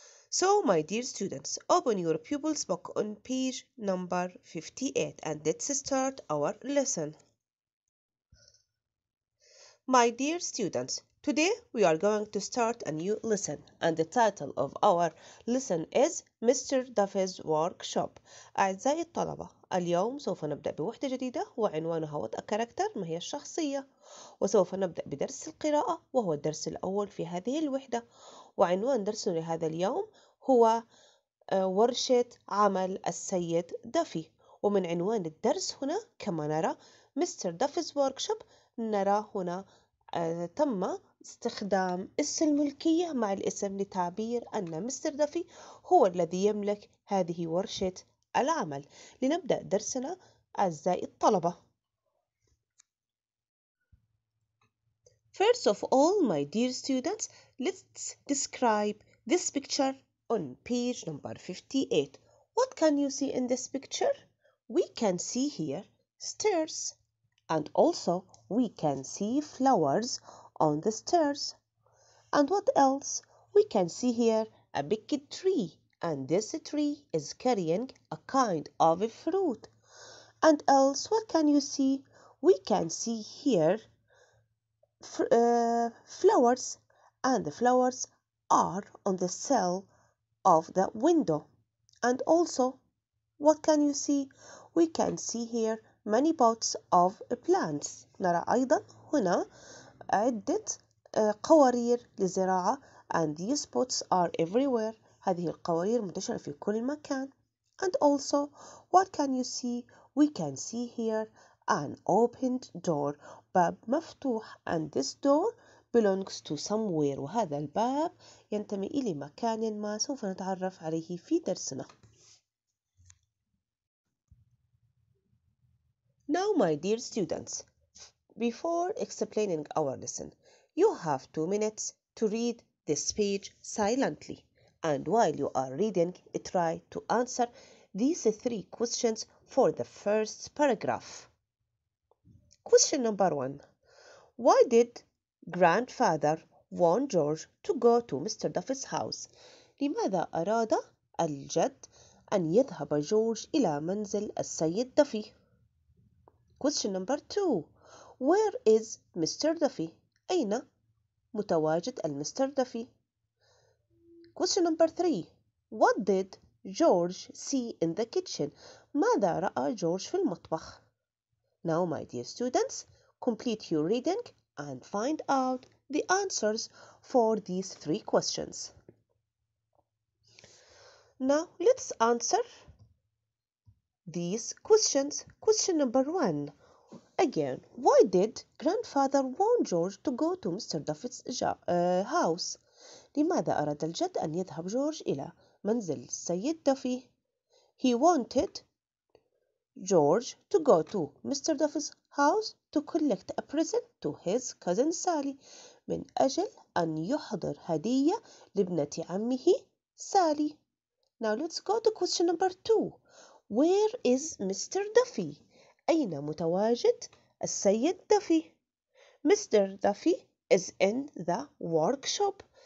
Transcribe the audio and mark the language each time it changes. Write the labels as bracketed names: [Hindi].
[English] So, my dear students, open your pupils book on page number 58 and let's start our lesson. My dear students, today we are going to start a new lesson and the title of our lesson is Mr. Duffy's Workshop. [Arabic] أعزائي الطلبة، اليوم سوف نبدأ بوحدة جديدة وعنوانها [English] What a Character، [Arabic] ما هي الشخصية، وسوف نبدأ بدرس القراءة وهو الدرس الأول في هذه الوحدة، وعنوان درسنا لهذا اليوم هو ورشة عمل السيد دافي. ومن عنوان الدرس هنا كما نرى مستر دافي's Workshop، نرى هنا تم استخدام اسم الملكية مع الاسم لتعبير أن مستر دافي هو الذي يملك هذه ورشة العمل. لنبدأ درسنا أعزائي الطلبة. [English] First of all, my dear students, let's describe this picture on page number 58. What can you see in this picture? We can see here stairs, and also we can see flowers on the stairs. And what else? We can see here a big tree, and this tree is carrying a kind of a fruit. And else, what can you see? We can see here flowers, and the flowers are on the sill of the window. And also, what can you see? We can see here many pots of plants. [Arabic] نرى أيضا هنا عدة قوارير للزراعة [English] and these pots are everywhere. [Arabic] هذه القوارير منتشرة في كل مكان. [English] And also, what can you see? We can see here an opened door. [Arabic] باب مفتوح [English] and this door belongs to somewhere. [Arabic] وهذا الباب ينتمي إلى مكان ما سوف نتعرف عليه في درسنا. [English] Now, my dear students, before explaining our lesson, you have 2 minutes to read this page silently. And while you are reading, try to answer these 3 questions for the first paragraph. Question number 1. Why did grandfather want George to go to Mr. Duffy's house? [Arabic] لماذا أراد الجد أن يذهب جورج إلى منزل السيد دافي؟ [English] Question number 2. Where is Mr. Duffy? [Arabic] أين متواجد المستر دافي؟ [English] Question number 3. What did George see in the kitchen? [Arabic] ماذا رأى جورج في المطبخ؟ [English] Now, my dear students, complete your reading and find out the answers for these 3 questions. Now, let's answer these questions. Question number 1. Again, why did grandfather want George to go to Mr. Duffy's house? [Arabic] لماذا أراد الجد أن يذهب جورج إلى منزل السيد دافي؟ [English] He wanted George to go to Mr. Duffy's house to collect a present to his cousin Sally. [Arabic] من أجل أن يحضر هدية لابنة عمه سالي. [English] Now let's go to question number 2. Where is Mr. Duffy? [Arabic] أين متواجد السيد دافي؟ Mr. [English] Duffy is in the workshop.